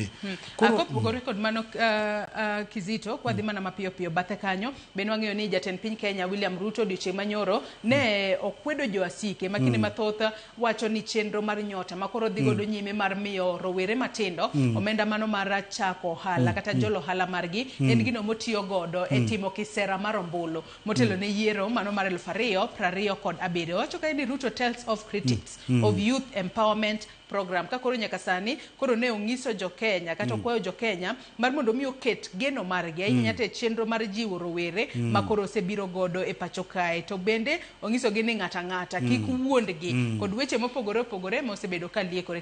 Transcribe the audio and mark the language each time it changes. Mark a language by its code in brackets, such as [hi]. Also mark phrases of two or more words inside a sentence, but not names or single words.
[luo] kopogore kod mano Kizito kwa dhi mana mapiyo piyo bathe kanyo bende wang'eyo ni jatend piny Kenya William Ruto odiochieng' manyoro ne okwedo joasike makinde mathoth wacho ni chenro mar nyota makoro dhi godo nyime mar miyo rowere matindo omenda mano mar chako ohala kata jolo ohala margi en gino motiyo godo e timo kisera mar ombulu motelo ne yiero mano mar 2027 wacho kae ni [en] Ruto tells of critics of youth empowerment program [luo] ka koro nyaka sani koro ne ong'iso jo-Kenya kata okwayo jo-Kenya mar mondo mi oket geno margi ahinya te chenro mar jiwo rowere ma koro osebiro godo e pacho kae to bende ong'isogi ni ng'ata kik wuondgi kod weche mopogore opogore mosebedo ka liekore.